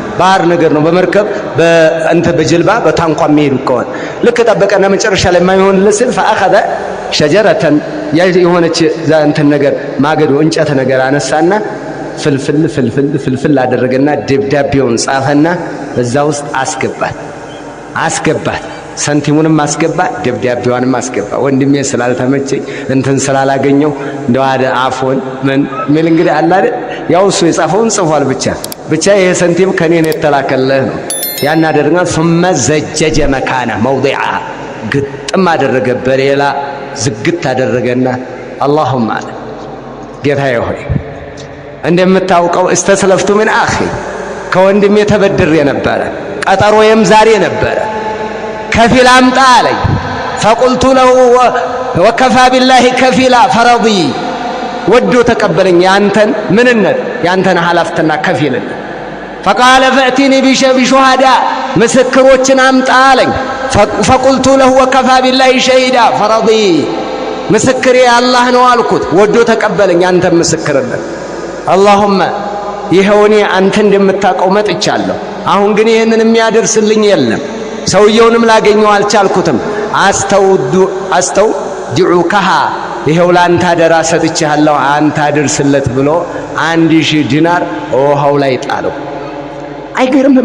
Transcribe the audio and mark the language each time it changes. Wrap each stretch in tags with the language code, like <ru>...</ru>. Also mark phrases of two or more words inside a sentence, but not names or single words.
<am>ባህር ነገር ነው። በመርከብ በጀልባ በታንኳ የሚሄዱ ከሆነ ልክ ጠበቀና መጨረሻ ላይ የማይሆንለት ሲል</am> <ar>فأخذ شجرة</ar> <am>የሆነች ነገር ማገዶ እንጨት ነገር አነሳና ፍልፍል አደረገና ደብዳቤውን ጻፈና በዛ ውስጥ አስገባት። ሰንቲሙንም አስገባ፣ ደብዳቤዋንም አስገባ። ወንድሜ ስላልተመቸኝ ስላላገኘው እንደው አፎን ምን እንግዲህ አለ አይደል? ያው እሱ የጻፈውን ጽፏል። ብቻ ይሄ ሰንቲም ከኔ ነው የተላከለህ ነው። ያን አደረገና</am> <ar>ثم زجج مكانه موضعها</ar> <am>ግጥም አደረገ፣ በሌላ ዝግት አደረገና اللهم አለ ጌታዬ ሆይ እንደምታውቀው</am> <ar>استسلفت من اخي</ar> <am>ከወንድሜ ተበድሬ ነበረ፣ ቀጠሮዬም ዛሬ ነበረ። ከፊል አምጣ አለኝ።</am> <ar>فقلت له وكفى بالله كفيلا فرضي</ar> <am>ወዶ ተቀበለኝ ያንተን ምንነት ያንተን ሐላፍትና ከፊልነት።</am> <ar>فقال فأتني بشهداء</ar> <am>ምስክሮችን አምጣ አለኝ።</am> <ar>فقلت له وكفى بالله شهيدا فرضي</ar> <am>ምስክሬ አላህ ነው አልኩት። ወዶ ተቀበለኝ ያንተን ምስክርነት። اللهم ይሄውኔ አንተ እንደምታውቀው መጥቻለሁ። አሁን ግን ይሄንን የሚያደርስልኝ የለም። ሰውየውንም ላገኘው አልቻልኩትም። ድዑከሃ ይሄው ላንተ አደራ ሰጥቼሃለሁ አንተ አድርስለት ብሎ 1000 ዲናር ውሃው ላይ ጣለው። አይገርምም?</am>